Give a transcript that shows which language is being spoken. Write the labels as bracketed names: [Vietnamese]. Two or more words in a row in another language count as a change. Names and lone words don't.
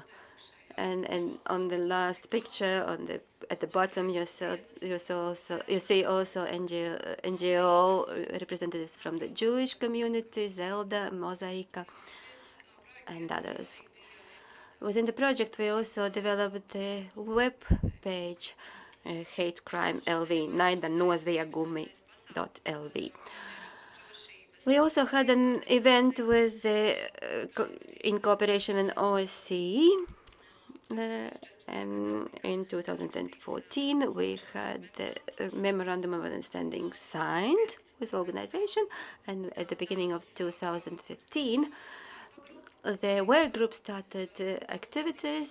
[English] And on the last picture, at the bottom, you see also NGO representatives from the Jewish community, Zelda, Mosaika, and others. Within the project, we also developed the web page, Hate Crime LV, naida, noziegumu.lv. We also had an event with in cooperation with OSCE, and in 2014 we had the Memorandum of Understanding signed with the organization, and at the beginning of 2015 the work group started activities.